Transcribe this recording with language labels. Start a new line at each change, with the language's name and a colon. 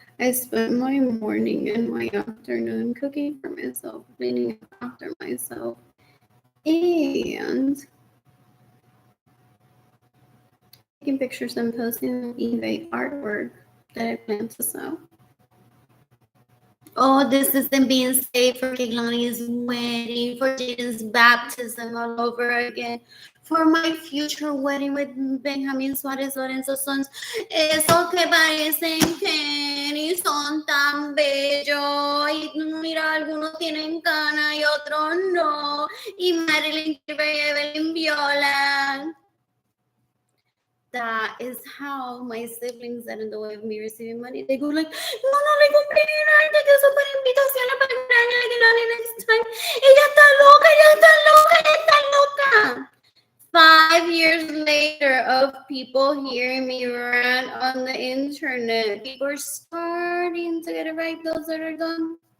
English: I spent my morning and my afternoon cooking for myself, cleaning up after myself, and taking pictures and posting on eBay artwork that I plan to sell. Oh, this isn't being saved for Kehlani's wedding, for Jaden's baptism all over again, for my future wedding with Benjamin Suárez Lorenzo's sons.
Spanish: Esos que parecen que ni son tan bellos. Y mira, algunos tienen cana y otros no. Y Marilyn y Evelyn Viola.
English: That is how my siblings get in the way of me receiving money. They go like,
Spanish: no le compré nada, que eso para invitaciones para el cumpleaños de Kehlani
English: next time.
Spanish: Ella está loca, ella está loca, ella está loca.
English: 5 years later of people hearing me rant on the internet, people are starting to get it right, those that are done.